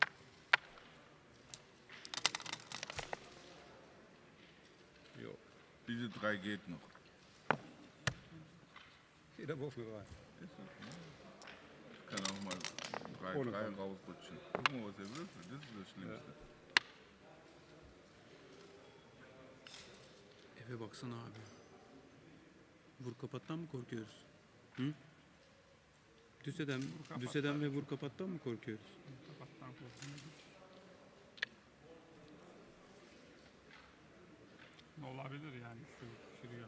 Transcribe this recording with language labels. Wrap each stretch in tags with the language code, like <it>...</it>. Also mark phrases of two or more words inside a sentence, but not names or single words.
<de>Jo. Wie 3 geht noch. Jeder Wurf eine 3. Ist das, ne? Ich kann auch mal 3 Ohne Punkt. rausrutschen. Guck mal, was er würfelt. Das ist das Schlimmste.</de> <tr>Eve baksana abi. Vur kapattan mı korkuyoruz? Hı? Düseden ve vur kapattan mı korkuyoruz? Kapattan korkuyorum. Ne olabilir yani şuraya.</tr>